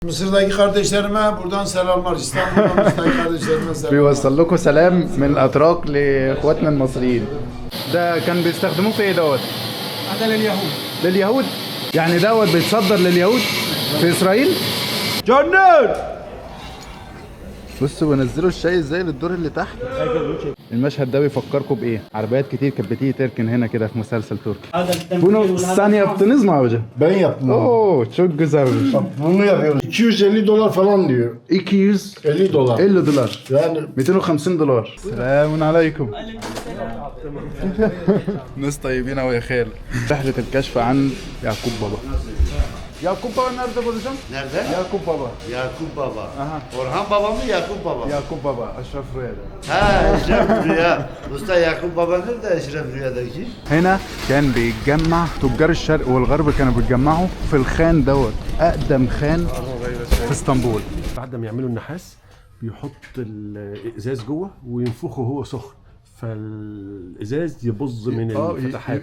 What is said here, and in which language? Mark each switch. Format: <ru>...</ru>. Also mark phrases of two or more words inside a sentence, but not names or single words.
<tr>Mısır'daki kardeşlerime buradan selamlar. İstanbul'daki kardeşlerime selamlar.</tr> <ar>بيوصل لكم سلام من الاتراك لاخواتنا المصريين. ده كان بيستخدموه في ايه دوت؟ هذا لليهود. لليهود؟ يعني دوت بيتصدر لليهود في اسرائيل؟</ar> <tr>Canlar!</tr> <ar>بصوا بنزلوا الشاي ازاي للدور اللي تحت. المشهد ده بيفكركم بايه؟ عربيات كتير كانت بتيجي تركن هنا كده في مسلسل تركي.</ar> <tr>Bunu sen yaptınız mı hocam? Ben yaptım. Oo çok güzel. Bunu yapıyoruz. $250 falan diyor. 250 $50. dolar. Yani</tr> <ar>250 دولار. سلام عليكم. ناس طيبين قوي يا خال. رحلة الكشف عن يعقوب بابا.</ar> <tr>Yakup Baba nerede bulacağım? Nerede? Yakup Baba. Yakup Baba. Aha. Orhan Baba mı Yakup Baba? Yakup Baba, Eşref Rüya'da. Ha Eşref Rüya. Usta Yakup Baba nerede Eşref Rüya'daki?</tr> <ar>هنا كان بيتجمع تجار الشرق والغرب كانوا بيتجمعوا في الخان دوت أقدم خان في اسطنبول. بعد ما يعملوا النحاس بيحط الازاز جوه وينفخه وهو سخن فالازاز يبظ من الفتحات.</ar>